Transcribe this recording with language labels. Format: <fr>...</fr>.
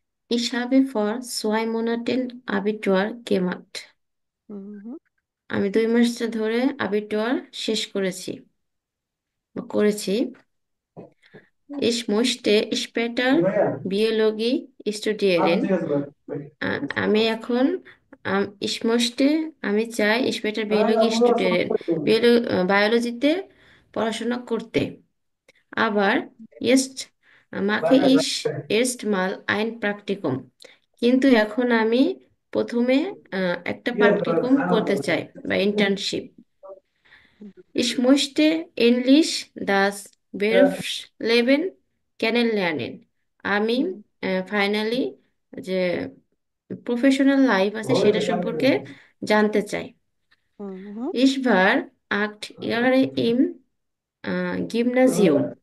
<de>Ich habe vor 2 Monaten Abitur gemacht. হুম</de> <bn>আমি 2 মাস ধরে আবিটুয়ার শেষ করেছি বা করেছি।</bn> <de>Ich möchte später Biologie studieren.</de> <bn>আমি এখন</bn> <de>ich möchte</de> <bn>আমি চাই</bn> <de>später Biologie studieren.</de> <bn>বায়োলজিতে পড়াশোনা করতে। আবার</bn> <de>jetzt mache ich erstmal ein Praktikum.</de> <bn>কিন্তু এখন আমি প্রথমে একটা প্র্যাকটিকুম করতে চাই বা internship.</bn> <de>Ich möchte endlich das Berufsleben kennenlernen.</de> <bn>আমি ফাইনালি যে প্রফেশনাল লাইফ আছে সেটা সম্পর্কে জানতে চাই। হুম</bn> <de>Ich war 8 Jahre im Gymnasium.</de>